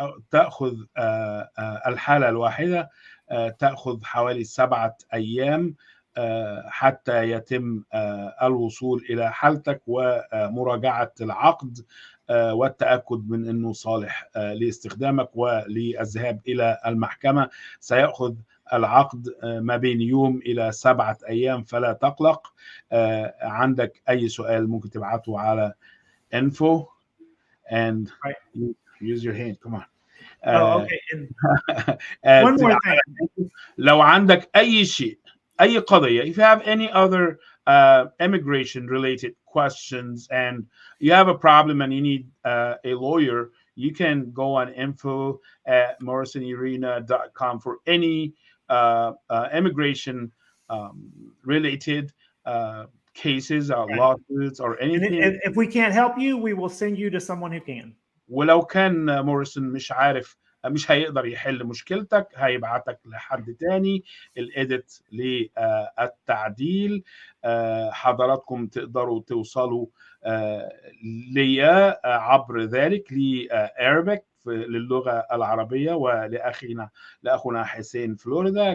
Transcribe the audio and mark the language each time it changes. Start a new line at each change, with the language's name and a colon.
Arabic: تأخذ الحالة الواحدة تأخذ حوالي 7 أيام حتى يتم الوصول إلى حالتك ومراجعة العقد والتأكد من أنه صالح لاستخدامك وللذهاب إلى المحكمة. سيأخذ العقد ما بين يوم إلى 7 أيام، فلا تقلق. عندك أي سؤال ممكن تبعته على info
English: and use your hand. Come on. Okay. And one more thing.
Arabic: لو عندك أي شيء، أي قضية,
English: if you have any other immigration related questions and you have a problem and you need a lawyer, you can go on info@morrisonurena.com for any immigration related cases or Right. lawsuits or And anything. if we can't help you, we will send you to someone who can.
Arabic: ولو كان موريسون مش عارف، مش هيقدر يحل مشكلتك، هيبعتك لحد تاني الإيديت للتعديل. حضراتكم تقدروا توصلوا ليا عبر ذلك لأرابيك للغة العربية، لأخونا حسين فلوريدا.